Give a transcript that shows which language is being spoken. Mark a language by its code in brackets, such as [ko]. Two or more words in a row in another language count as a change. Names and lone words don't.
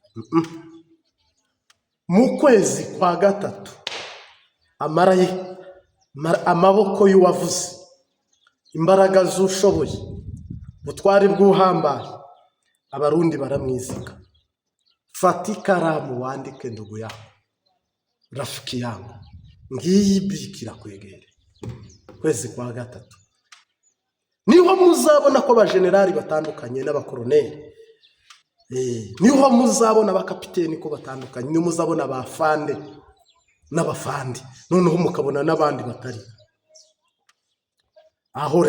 [rn] Mu kwezi kwa gatatu amaboko y'uwavuze, imbaraga z'ushoboye, butwari bw'uhambaye, abarundi baramwiziga. Fata ikaramu wandike [sw] ndugu yako, rafiki yangu, [rn] ngiyi bikira kwegere. Kwezi kwa gatatu niho muzabona ko abajenerali batandukanye n'abakoroneli, niho muzabona abakapiteni ko batandukanye, niho muzabona abafande n'abafandi, noneho mukabona n'abandi batari aho.